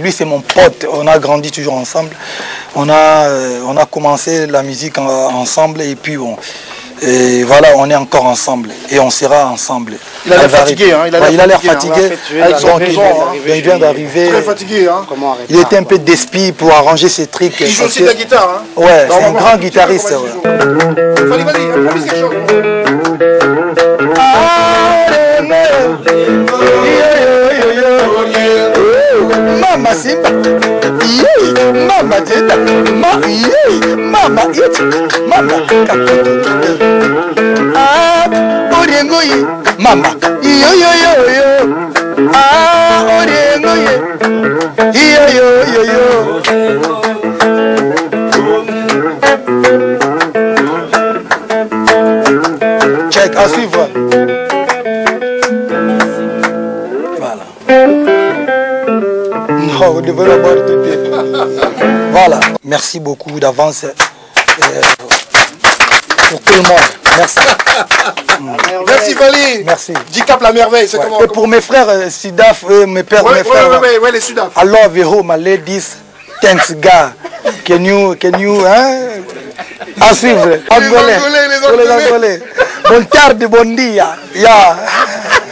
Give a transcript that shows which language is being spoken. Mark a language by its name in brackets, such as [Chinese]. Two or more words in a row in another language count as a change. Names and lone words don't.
[French] Lui c'est mon pote, on a grandi toujours ensemble. On a commencé la musique ensemble et puis bon, Et voilà, on est encore ensemble et on sera ensemble. Il a l'air fatigué, hein, il a l'air fatigué. Il vient d'arriver. Très fatigué, hein. Il était un peu d'esprit pour arranger ses trucs. Il joue aussi de la guitare, hein. Ouais, c'est un grand guitariste. Vas-y, improvise quelque chose. Mama Simba, Mama Jeda, Mama It, Mama Oriengoyi, Mama, yo. Oriengoyi, yo. Check, à suivre. Voilà. Non, vous devez l'avoir de pied. Voilà. Merci beaucoup d'avance pour tout le monde. Merci. Merci Fally. Merci. Dicap la merveille, c'est comment? Et pour mes frères Sidaf, mes pères, mes frères. Ouais, les Sudaf. [English] I love you, my ladies. Thanks, God. Can you, hein? [French] À suivre. Les Angolais. [Portuguese] Bon tarde, bon dia. Yeah.